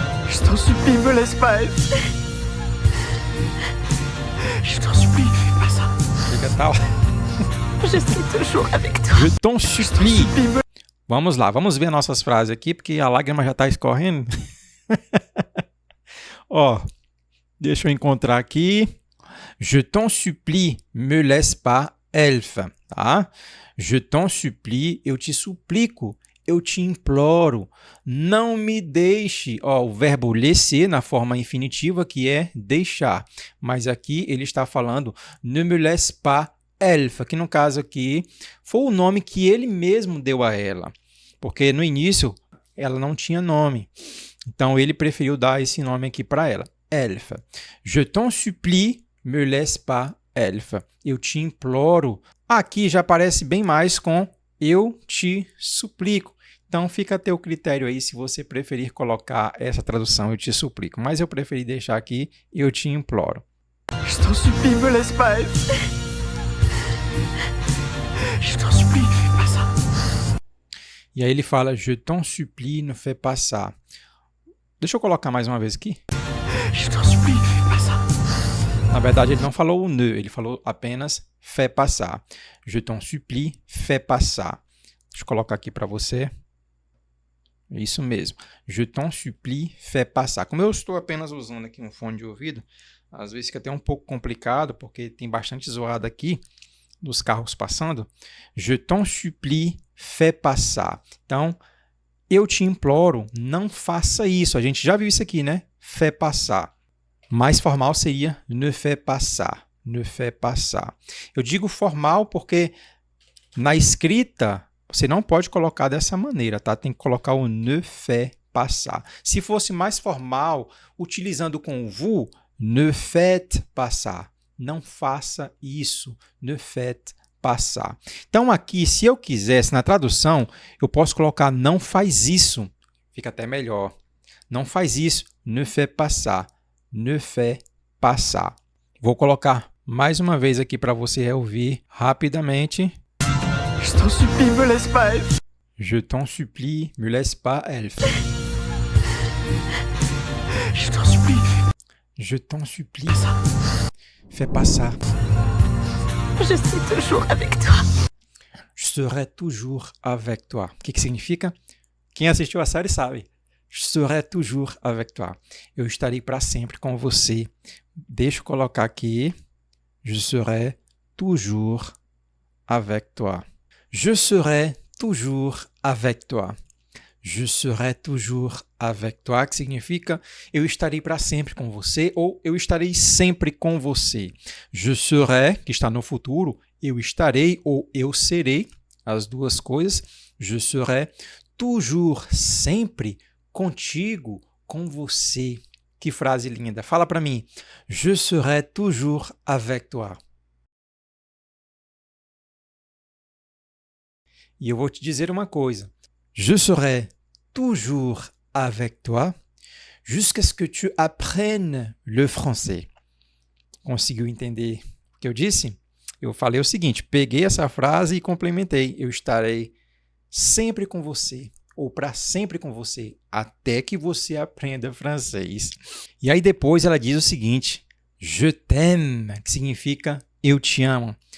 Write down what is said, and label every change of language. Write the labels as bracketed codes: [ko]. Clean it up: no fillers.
[fr] Je t'en supplie, me laisse pas, Elf. Je t'en supplie, fais pas ça. [pt] Fica tal. [fr] Je suis toujours avec toi. Je t'en supplie. [pt] Vamos lá, vamos ver nossas frases aqui, porque a lágrima já está escorrendo. Ó, deixa eu encontrar aqui. [fr] Je t'en supplie, me laisse pas, Elf. [pt] Tá? [fr] Je t'en supplie, [pt] eu te suplico, eu te imploro, não me deixe. Ó, o verbo laisser na forma infinitiva, que é deixar. Mas aqui ele está falando [fr] ne me laisse pas, [pt] Elf, que no caso aqui foi o nome que ele mesmo deu a ela. Porque no início ela não tinha nome. Então ele preferiu dar esse nome aqui para ela. [fr] Elf. Je t'en supplie, me laisse pas, Elf. [pt] Eu te imploro. Aqui já parece bem mais com eu te suplico. Então fica a teu critério aí se você preferir colocar essa tradução eu te suplico. Mas eu preferi deixar aqui eu te imploro. [fr] Je t'en supplie, me laisse pas, Elf. Je t'en supplie, fais pas ça. [pt] E aí ele fala [fr] je t'en supplie, ne fais pas ça. [pt] Deixa eu colocar mais uma vez aqui. [fr] Je t'en supplie, fais pas ça. [pt] Na verdade, ele não falou o ne, ele falou apenas [fr] fais passar. Je t'en supplie, fais passar. [pt] Deixa eu colocar aqui para você. Isso mesmo. [fr] Je t'en supplie, fais passar. [pt] Como eu estou apenas usando aqui um fone de ouvido, às vezes fica até um pouco complicado, porque tem bastante zoada aqui dos carros passando. [fr] Je t'en supplie, fais passar. [pt] Então, eu te imploro, não faça isso. A gente já viu isso aqui, né? [fr] Fais passar. [pt] Mais formal seria [fr] ne fais pas ça. Ne fais pas ça. [pt] Eu digo formal porque na escrita você não pode colocar dessa maneira, tá? Tem que colocar o [fr] ne fais pas ça. [pt] Se fosse mais formal, utilizando com o vous, [fr] ne faites pas ça. [pt] Não faça isso. [fr] Ne faites pas ça. [pt] Então aqui, se eu quisesse, na tradução, eu posso colocar não faz isso. Fica até melhor. Não faz isso. [fr] Ne fais pas ça. Ne fais pas ça. [pt] Vou colocar mais uma vez aqui para você ouvir rapidamente. [fr] Je t'en supplie, me laisse pas, Elf. Je t'en supplie, me laisse pas, Elf. Je t'en supplie, Je t'en supplie, fais pas ça. Je suis toujours avec toi. Je serai toujours avec toi. [pt] O que significa? Quem assistiu a série sabe. [fr] Je serai toujours avec toi. [pt] Eu estarei para sempre com você. Deixa eu colocar aqui. [fr] Je serai toujours avec toi. Je serai toujours avec toi. Je serai toujours avec toi, [pt] que significa eu estarei para sempre com você ou eu estarei sempre com você. Je serai, que está no futuro, eu estarei ou eu serei, as duas coisas. [fr] Je serai toujours, [pt] sempre, contigo, com você. Que frase linda. Fala para mim. [fr] Je serai toujours avec toi. [pt] E eu vou te dizer uma coisa. [fr] Je serai toujours avec toi jusqu'à ce que tu apprennes le français. [pt] Conseguiu entender o que eu disse? Eu falei o seguinte, peguei essa frase e complementei. Eu estarei sempre com você, ou para sempre com você, até que você aprenda francês. E aí depois ela diz o seguinte, [fr] je t'aime, [pt] que significa eu te amo.